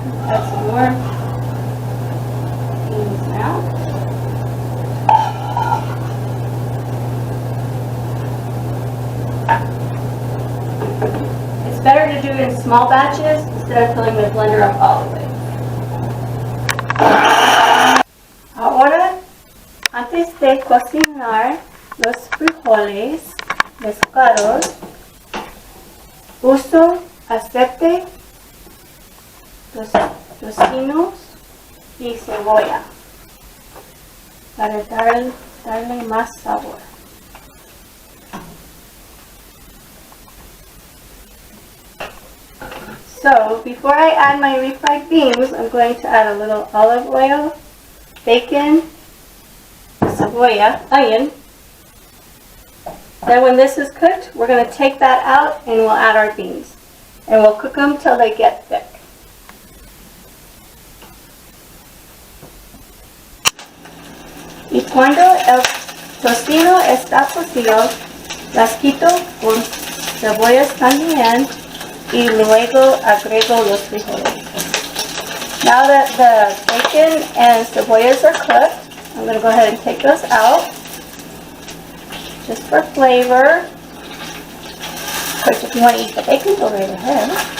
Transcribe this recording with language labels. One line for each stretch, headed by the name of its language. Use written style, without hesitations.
English: Add some more beans now. It's better to do it in small batches instead of filling the blender up all the way.
Spanish: Ahora, antes de cocinar los frijoles mezclados, uso aceite, tocinos y cebolla para darle más sabor.
English: So, before I add my refried beans, I'm going to add a little olive oil, bacon, cebolla, onion. Then when this is cooked, we're going to take that out and we'll add our beans. And we'll cook them till they get thick.
Spanish: Y cuando el tocino está cocido, las quito con cebollas también y luego agrego los frijoles.
English: Now that the bacon and cebollas are cooked, I'm going to go ahead and take those out, just for flavor. Of course, if you want to eat the bacon, go right ahead.